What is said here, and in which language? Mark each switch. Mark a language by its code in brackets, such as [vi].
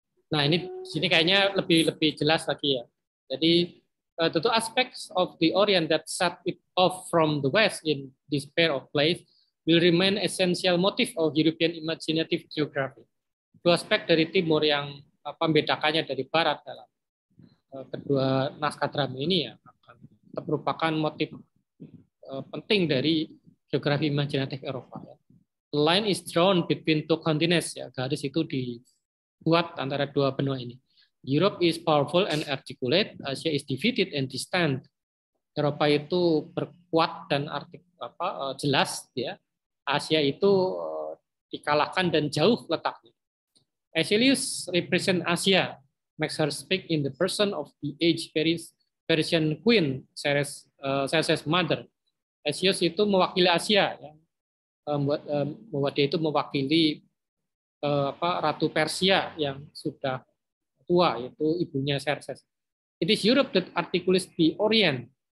[id] Nah, ini sini kayaknya lebih jelas lagi ya. Jadi, [en] the two aspects of the Orient that set it off from the West in this pair of plays will remain essential motif of European imaginative geography. [id] Dua aspek dari Timur yang membedakannya dari Barat dalam kedua naskah drama ini ya akan merupakan motif penting dari geografi imajinatif Eropa. Ya. [en] The line is drawn between two continents. [id] Ya, garis itu dibuat antara dua benua ini. [en] Europe is powerful and articulate. Asia is defeated and distant. [id] Eropa itu berkuat dan jelas. Ya. Asia itu dikalahkan dan jauh letaknya. [en] Aeschylus represent Asia, makes her speak in the person of the aged Persian queen, Ceres' mother. [id] Aeschylus itu mewakili Asia, ya. Membuat dia itu mewakili Ratu Persia yang sudah tua, yaitu ibunya Xerxes. [en] It is Europe that articulates the Orient.